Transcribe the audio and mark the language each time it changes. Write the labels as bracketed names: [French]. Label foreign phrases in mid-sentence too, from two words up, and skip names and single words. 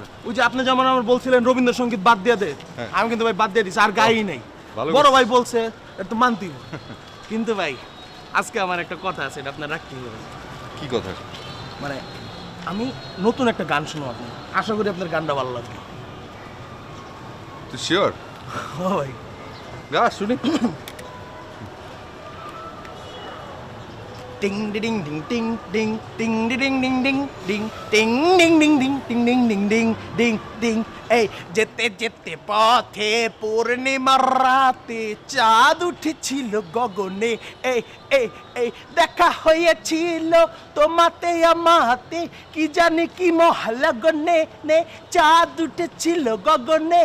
[Bangla] ওই যে আপনি যেমন আমার বলছিলেন রবীন্দ্রসঙ্গীত বাদ দিয়ে দে, আমি কিন্তু ভাই বাদ দিয়ে দিছি, আর গাই নাই। বড় ভাই বলছে একটু মানতেই হবে। কিন্তু ভাই আজকে আমার একটা কথা আছে, এটা আপনার রাখতেই হবে। কি কথা? মানে আমি নতুন একটা গান শুনো আপনার, আশা করি আপনার গানটা ভালো লাগবে। তুই শিওর? ভাই গা শুনি। টিং ডিং ডিং টিং ডিং টিং ডিং ডিং ডিং ডিং টিং ডিং ডিং ডিং টিং ডিং ডিং ডিং ডিং ডিং। এই যেতে যেতে পথে পূর্ণিমার রাতে চাঁদ উঠেছিল গগনে, এই এই এই দেখা হয়েছিল তোমাতে আমাতে, কি জানি কি মহালগনে নে, চাঁদ উঠেছিল গগনে।